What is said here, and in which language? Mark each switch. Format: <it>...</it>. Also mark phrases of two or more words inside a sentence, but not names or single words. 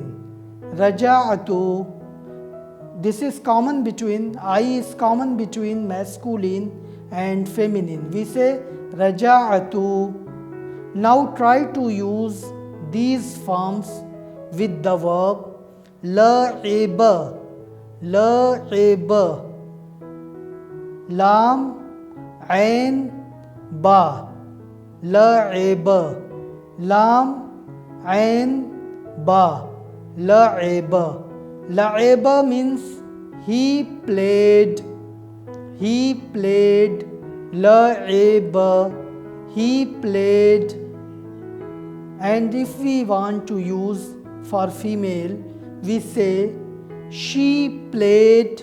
<en>Raja'atu, this is common between, I is common between masculine and feminine. We say raja'atu. Now try to use these forms with the verb la'iba.</en> <ar>لعب. لام، عين، باء. لعب. لام، عين، باء.</ar> <en>La'iba. La'iba means he played. He played. La'iba, he played. And if we want to use for female, we say she played.</en>